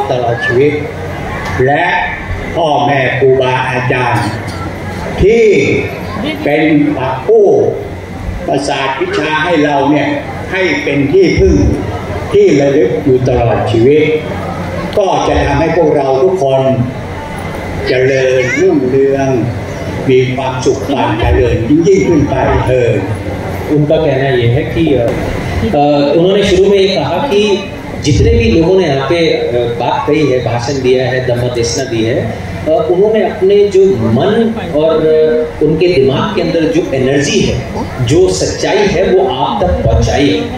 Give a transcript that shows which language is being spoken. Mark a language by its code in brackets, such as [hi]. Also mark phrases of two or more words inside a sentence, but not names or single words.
[th] ตลอดชีวิตและพ่อแม่ครูบาอาจารย์ที่เป็นผู้ประสาทวิชาให้เราเนี่ยให้เป็นที่พึ่งที่ระลึกอยู่ตลอดชีวิตก็จะทำให้พวกเราทุกคนเจริญรุ่งเรืองมีความสุขความเจริญยิ่งขึ้นไปเถิด [hi] उनका कहना ये है कि उन्होंने शुरू में ये कहा कि जितने भी लोगों ने यहाँ पे बात कही है, भाषण दिया है, धम्म देशना दी है, उन्होंने अपने जो मन और उनके दिमाग के अंदर जो एनर्जी है, जो सच्चाई है, वो आप तक पहुंचाइए।